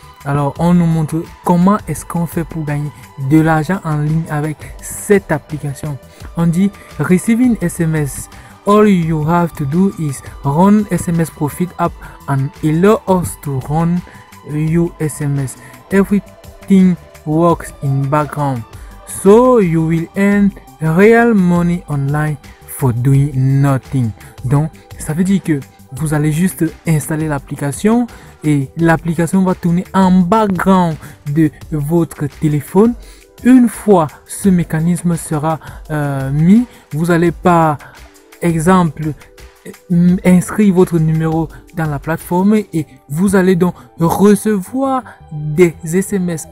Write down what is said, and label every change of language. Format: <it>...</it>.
<fr>Alors on nous montre comment est-ce qu'on fait pour gagner de l'argent en ligne avec cette application. On dit</fr> <en>receiving SMS. All you have to do is run SMS Profit app and allow us to run your SMS. Everything works in background, so you will earn real money online for doing nothing.</en> <fr>Donc ça veut dire que vous allez juste installer l'application et l'application va tourner en background de votre téléphone. Une fois ce mécanisme sera mis, vous allez par exemple inscrire votre numéro dans la plateforme et vous allez donc recevoir des SMS.</fr>